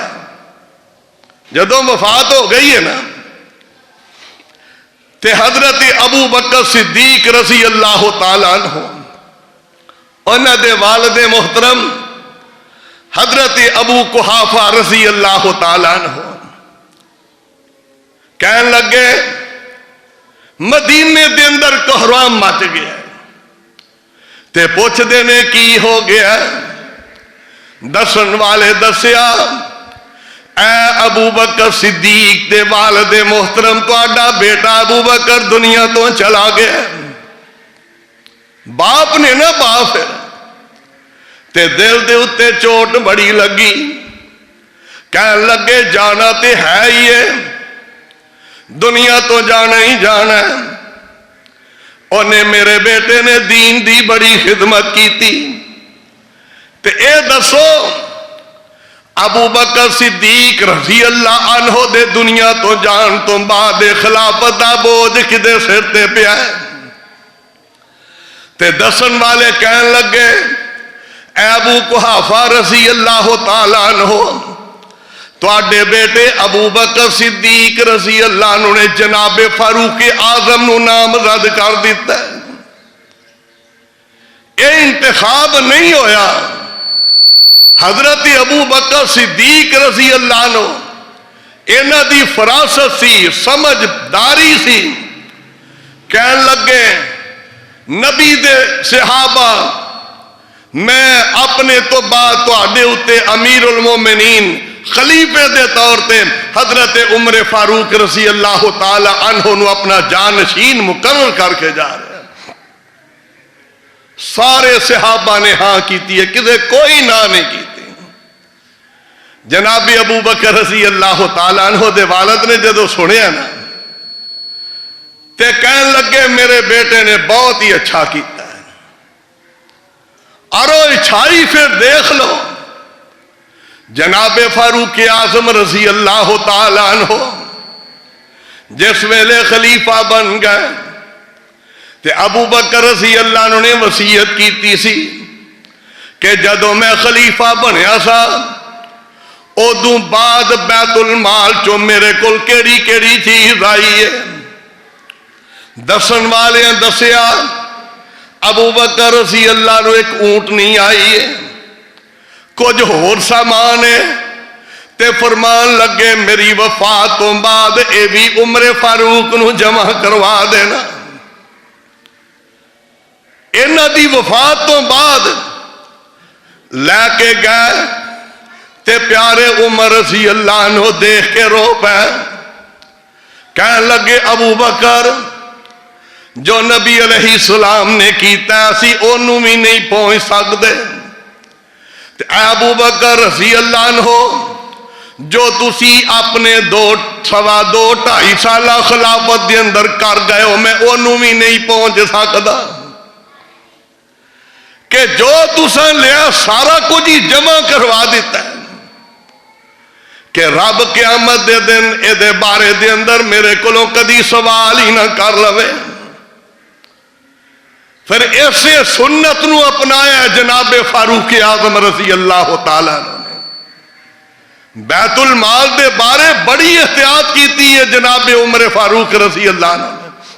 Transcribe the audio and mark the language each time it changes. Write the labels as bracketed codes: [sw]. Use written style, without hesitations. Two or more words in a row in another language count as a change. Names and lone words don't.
[pa] جدوں وفات ہو گئی ہے نا تے حضرت ابو بکر صدیق [ar] رضی اللہ تعالیٰ عنہ [pa] انہاں دے والد محترم حضرت ابو قحافہ [ar] رضی اللہ تعالیٰ عنہ [pa] کہن لگے مدینے دے اندر کوہرام مچ گیا تے پوچھ دینے کی ہو گیا؟ دسن والے دسیا اے ابو بکر صدیق دے والد محترم تہاڈا بیٹا ابو بکر دنیا تو چلا گیا. باپ نے نا باپ تے دل دے اتے چوٹ بڑی لگی. کہنے لگے جانا تے ہے ہی ہے, دنیا تو جانا ہی جانا ہے. [ur] انہیں میرے بیٹے نے دین دی بڑی خدمت کی تھی. [pa] تے اے دسو ابو بکر صدیق [ar] رضی اللہ عنہ [pa] دے دنیا تو جان تو بعد خلافت دا بوجھ کدے سر تے پیا ہے؟ تے دسن والے کہن لگے اے ابو قحافہ [ar] رضی اللہ تعالیٰ عنہ [pa] تواڈے بیٹے ابو بکر صدیق [ar] رضی اللہ عنہ [pa] نے جناب فاروق اعظم نو نامزد کر دیتا ہے. یہ انتخاب نہیں ہویا, حضرت ابو بکر صدیق [ar] رضی اللہ عنہ [pa] انہاں دی فراست سی, سمجھداری سی. کہن لگے نبی دے صحابہ میں اپنے تو بعد تواڈے اتے امیر المومنین خلیفے دے طور تے حضرت عمر فاروق [ar] رضی اللہ تعالی عنہ [pa] نو اپنا جانشین مقرر کر کے جا رہے ہیں. سارے صحابہ نے ہاں کیتی ہے, کسے کوئی نہ نہیں کیتی. جناب ابو بکر [ar] رضی اللہ تعالی عنہ [pa] دے والد نے جدو سنیا نا تے کہن لگے میرے بیٹے نے بہت ہی اچھا کیتا ہے, اور اچھائی پھر دیکھ لو. جناب فاروق اعظم [ar] رضی اللہ تعالی عنہ [pa] جس ویلے خلیفہ بن گئے تے ابو بکر [ar] رضی اللہ عنہ [pa] نے وصیت کیتی سی کہ جدو میں خلیفہ بنیا سا ادو بعد بیت المال چو میرے کول کیڑی کیڑی چیز آئی ہے. دسن والے دسیا ابو بکر [ar] رضی اللہ عنہ [pa] ایک اونٹنی آئی ہے, کچھ ہور سامان ہے. تے فرمان لگے میری وفات تو بعد اے بھی عمر فاروق نو جمع کروا دینا. انہاں دی وفات تو بعد لے کے گئے تے پیارے عمر [ar] رضی اللہ عنہ [pa] دیکھ کے رو پے. کہنے لگے ابو بکر جو نبی [ar] علیہ السلام [pa] نے کیتا اسی اونوں بھی نہیں پہنچ سکتے. اے ابو بکر [ar] رضی اللہ عنہ [pa] جو تسی اپنے 2.5 سالہ خلافت دے اندر کر گئے ہو میں اونوں بھی نہیں پہنچ سکتا, کہ جو تساں لیا سارا کچھ ہی جمع کروا دیتا ہے کہ رب قیامت دے دن اے دے بارے دے اندر میرے کولوں کدی سوال ہی نہ کر لوے. پھر ایسے سنت نو اپنایا جناب فاروق اعظم [ar] رضی اللہ تعالیٰ [pa] نے. بیت المال دے بارے بڑی احتیاط کیتی ہے جناب عمر فاروق [ar] رضی اللہ عنہ [pa] نے.